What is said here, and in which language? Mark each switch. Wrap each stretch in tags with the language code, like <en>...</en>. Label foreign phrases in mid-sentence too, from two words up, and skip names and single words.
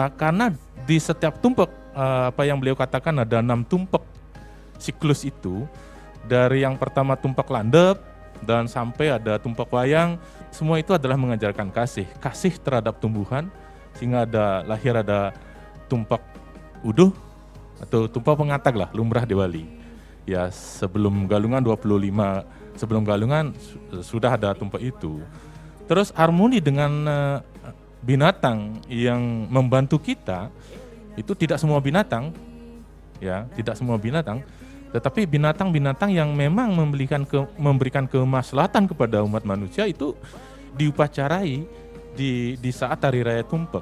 <id>Karena di setiap tumpak, apa yang beliau katakan ada 6 tumpak siklus itu, dari yang pertama tumpak landep dan sampai ada tumpak wayang, semua itu adalah mengajarkan kasih terhadap tumbuhan, sehingga lahir ada tumpak uduh atau tumpak pengatag lah, lumrah di Bali. Ya, sebelum Galungan 25, sebelum Galungan sudah ada tumpak itu. Terus harmoni dengan binatang yang membantu kita, itu tidak semua binatang, ya, tidak semua binatang, tetapi binatang-binatang yang memang memberikan kemaslahatan kepada umat manusia itu diupacarai di saat hari raya tumpak.</id>